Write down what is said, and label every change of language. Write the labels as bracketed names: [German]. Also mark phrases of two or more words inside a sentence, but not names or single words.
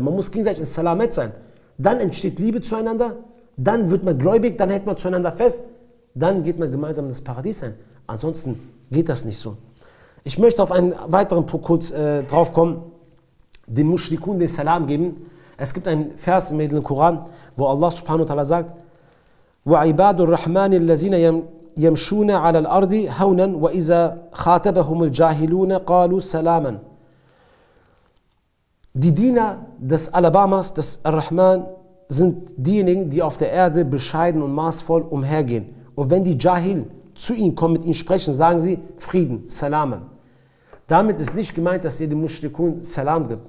[German] Man muss gegenseitig in Salamet sein. Dann entsteht Liebe zueinander. Dann wird man gläubig. Dann hält man zueinander fest. Dann geht man gemeinsam in das Paradies ein. Ansonsten geht das nicht so. Ich möchte auf einen weiteren Punkt kurz drauf kommen. Den Mushrikun den Salam geben. Es gibt einen Vers im Koran, wo Allah [Arabic] سبحانه وتعالى sagt, وَعِبَادُ الرَّحْمَنِ الَّذِينَ يَمْشُونَ عَلَى الْأَرْضِ هَوْنًا وَإِذَا خَاطَبَهُمُ الْجَاهِلُونَ قَالُوا سَلَامًا. [German] Die Diener des Alabamas, des Ar-Rahman, sind diejenigen, die auf der Erde bescheiden und maßvoll umhergehen. Und wenn die Jahil zu ihnen kommen, mit ihnen sprechen, sagen sie Frieden, Salaman. Damit ist nicht gemeint, dass ihr dem Mushrikun Salam gibt.